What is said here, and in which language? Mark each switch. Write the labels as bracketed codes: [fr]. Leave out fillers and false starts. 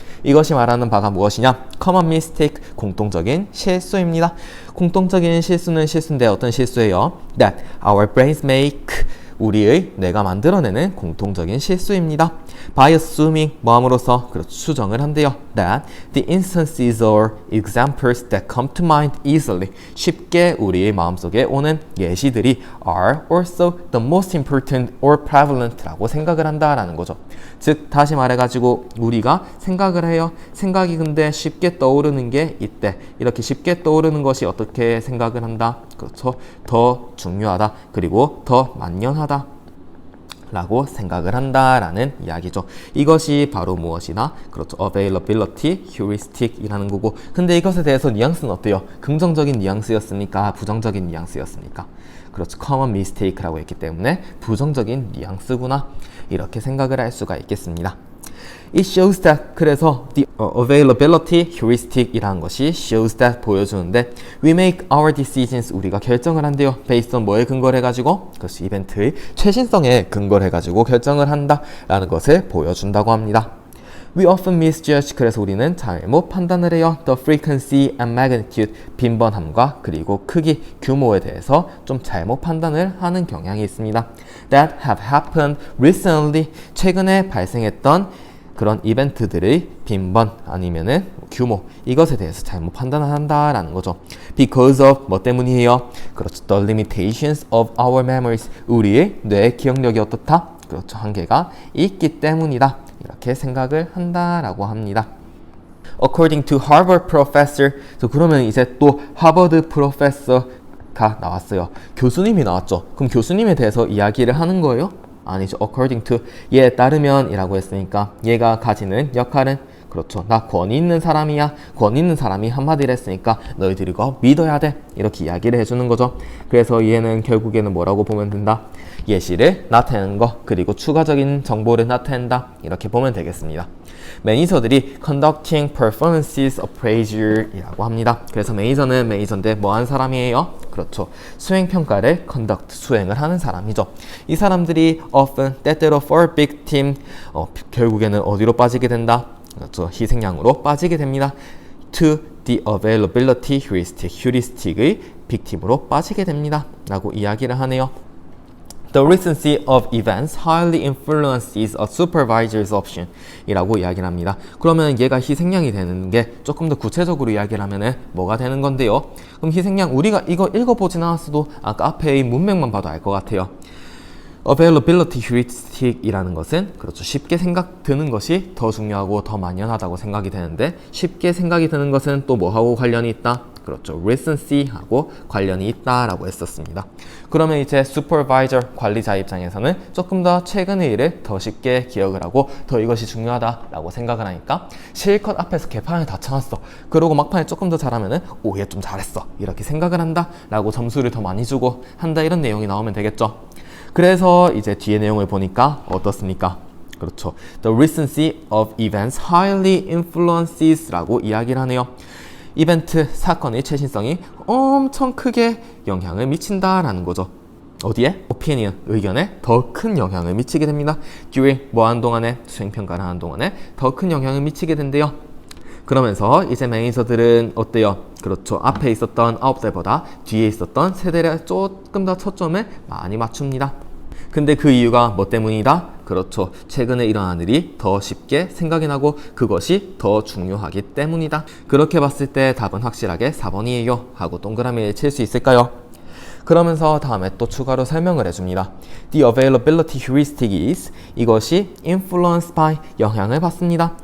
[ko] 이것이 말하는 바가 무엇이냐? [en] common mistake, [ko] 공통적인 실수입니다. 공통적인 실수는 실수인데 어떤 실수예요? [en] that our brains make, [ko] 우리의 뇌가 만들어내는 공통적인 실수입니다. [en] by assuming, [ko] 뭐함으로써 그렇죠, 추정을 한대요. [en] that the instances or examples that come to mind easily, [ko] 쉽게 우리의 마음속에 오는 예시들이 [en] are also the most important or prevalent [ko] 라고 생각을 한다라는 거죠. 즉 다시 말해가지고 우리가 생각을 해요. 생각이 근데 쉽게 떠오르는 게 이때, 이렇게 쉽게 떠오르는 것이 어떻게 생각을 한다? 그렇죠. 더 중요하다. 그리고 더 만연하다 라고 생각을 한다라는 이야기죠. 이것이 바로 무엇이나 그렇죠. availability, heuristic 이라는 거고, 근데 이것에 대해서 뉘앙스는 어때요? 긍정적인 뉘앙스였습니까? 부정적인 뉘앙스였습니까? 그렇죠. [en] common mistake [ko] 라고 했기 때문에 부정적인 뉘앙스구나, 이렇게 생각을 할 수가 있겠습니다. [en] It shows that, [ko] 그래서 [en] the availability heuristic [ko] 이라는 것이 [en] shows that, [ko] 보여주는데 [en] we make our decisions, [ko] 우리가 결정을 한대요. [en] based on [ko] 뭐에 근거를 해가지고? 그것이 이벤트의 최신성에 근거를 해가지고 결정을 한다 라는 것을 보여준다고 합니다. [en] We often misjudge, [ko] 그래서 우리는 잘못 판단을 해요. [en] The frequency and magnitude, [ko] 빈번함과 그리고 크기, 규모에 대해서 좀 잘못 판단을 하는 경향이 있습니다. [en] That have happened recently, [ko] 최근에 발생했던 그런 이벤트들의 빈번 아니면은 규모, 이것에 대해서 잘못 판단을 한다라는 거죠. [en] Because of, [ko] 뭐 때문이에요? 그렇죠. [en] The limitations of our memories, [ko] 우리의 뇌 기억력이 어떻다? 그렇죠. 한계가 있기 때문이다. 이렇게 생각을 한다라고 합니다. [en] According to Harvard professor, [ko] 그러면 이제 또 하버드 프로페서가 나왔어요. 교수님이 나왔죠. 그럼 교수님에 대해서 이야기를 하는 거예요? 아니죠. [en] according to, [ko] 얘에 따르면 이라고 했으니까 얘가 가지는 역할은 그렇죠. 나 권위 있는 사람이야. 권위 있는 사람이 한마디를 했으니까 너희들이 이거 믿어야 돼. 이렇게 이야기를 해주는 거죠. 그래서 얘는 결국에는 뭐라고 보면 된다? 예시를 나타내는 거, 그리고 추가적인 정보를 나타낸다. 이렇게 보면 되겠습니다. 매니저들이 [en] conducting performances appraisal [ko] 이라고 합니다. 그래서 매니저인데 뭐 하는 사람이에요? 그렇죠. 수행평가를 conduct, 수행을 하는 사람이죠. 이 사람들이 often, 때때로 [en] for victim, [ko] 결국에는 어디로 빠지게 된다? 그렇죠. 희생양으로 빠지게 됩니다. [en] to the availability heuristic의 victim으로 [ko] 빠지게 됩니다. 라고 이야기를 하네요. [en] The recency of events highly influences a supervisor's option [ko] 이라고 이야기를 합니다. 그러면 얘가 희생양이 되는 게 조금 더 구체적으로 이야기를 하면은 뭐가 되는 건데요? 그럼 희생양, 우리가 이거 읽어보진 않았어도 아까 앞에 문맥만 봐도 알 것 같아요. availability heuristic 이라는 것은 그렇죠. 쉽게 생각 드는 것이 더 중요하고 더 만연하다고 생각이 되는데, 쉽게 생각이 드는 것은 또 뭐하고 관련이 있다? 그렇죠. recency하고 관련이 있다라고 했었습니다. 그러면 이제 supervisor, 관리자 입장에서는 조금 더 최근의 일을 더 쉽게 기억을 하고 더 이것이 중요하다라고 생각을 하니까 실컷 앞에서 개판을 다 쳐놨어. 그러고 막판에 조금 더 잘하면은 오, 얘 좀 잘했어. 이렇게 생각을 한다라고 점수를 더 많이 주고 한다, 이런 내용이 나오면 되겠죠. 그래서 이제 뒤에 내용을 보니까 어떻습니까? 그렇죠. [en] The recency of events highly influences [ko] 라고 이야기를 하네요. 이벤트, 사건의 최신성이 엄청 크게 영향을 미친다라는 거죠. 어디에? opinion, 의견에 더 큰 영향을 미치게 됩니다. during, 뭐 하는 동안에? 수행평가를 하는 동안에 더 큰 영향을 미치게 된대요. 그러면서 이제 매니저들은 어때요? 그렇죠. 앞에 있었던 9대보다 뒤에 있었던 세대를 조금 더 초점을 많이 맞춥니다. 근데 그 이유가 뭐 때문이다? 그렇죠. 최근에 일어난 일이 더 쉽게 생각이 나고 그것이 더 중요하기 때문이다. 그렇게 봤을 때 답은 확실하게 4번이에요 하고 동그라미를 칠 수 있을까요? 그러면서 다음에 또 추가로 설명을 해줍니다. [en] The availability heuristic is, [ko] 이것이 [en] influenced by, [ko] 영향을 받습니다.